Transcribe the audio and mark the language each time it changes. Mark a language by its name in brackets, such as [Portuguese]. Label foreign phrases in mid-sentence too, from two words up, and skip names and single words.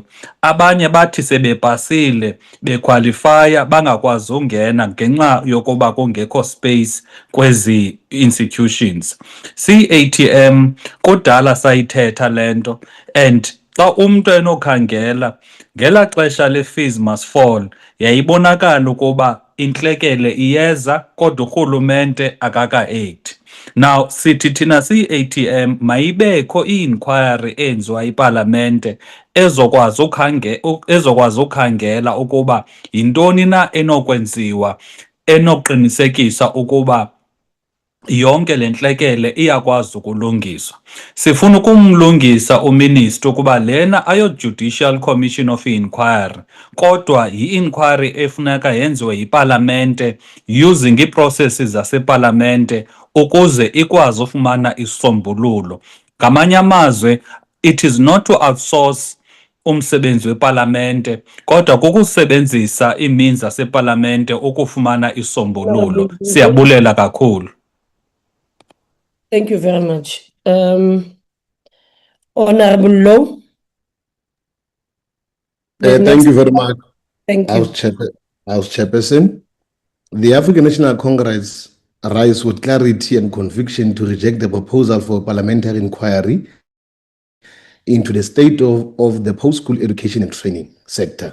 [Xhosa] Abanye bathi sebepasile bekwalifaya bangakwazi ungena ngenxa yokuba kungekho space kwezi institutions. C-ATM kudala sayithetha le nto and xa umntu enokhangela ngela xesha le- [English] fees must fall [Xhosa] yayibonakala ukuba intlekele iyeza kodwa urhulumente akaka-act. Now sithi thina siyi-ATM mayibekho i-inquiry enziwa ipalamente ezokwazi ukhangela ukuba yintoni na enokwenziwa enoqinisekisa ukuba yonke le ntlekele iyakwazi ukulungiswa. Sifuna ukumlungisa uminister ukuba lena ayo-Judicial Commission of Inquiry, kodwa yi-inquiry efuneka yenziwe yipalamente using ii-processes zasepalamente ukuze ikwazi ufumana isisombululo. Ngamanye amazwe, [English] it is not to outsource [Xhosa] umsebenzi wepalamente kodwa kukusebenzisa imeans zasepalamente ukufumana isisombululo. Siyabulela kakhulu. [English] Thank you very much. Honorable Low. Thank you very much. Thank you. House Chairperson, the African National Congress rise with clarity and conviction to reject the proposal for a parliamentary inquiry into the state of the post-school education and training sector.